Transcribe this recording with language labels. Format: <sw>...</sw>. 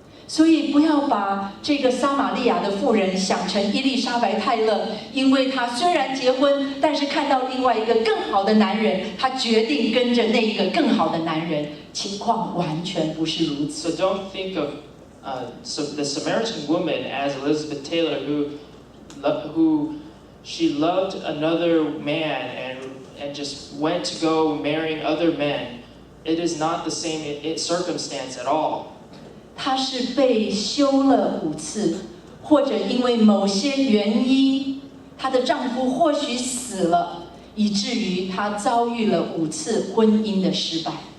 <zh>所以不要把这个撒玛利亚的妇人想成伊丽莎白泰勒，因为她虽然结婚，但是看到另外一个更好的男人，她决定跟着那一个更好的男人。情况完全不是如此。</zh> <en>So don't think of the Samaritan woman as Elizabeth Taylor, who she loved another man and just went to go marrying other men. It is not the same circumstance at all.</en> <zh>她是被休了5次，或者因为某些原因，她的丈夫或许死了，以至于她遭遇了5次婚姻的失败。</zh>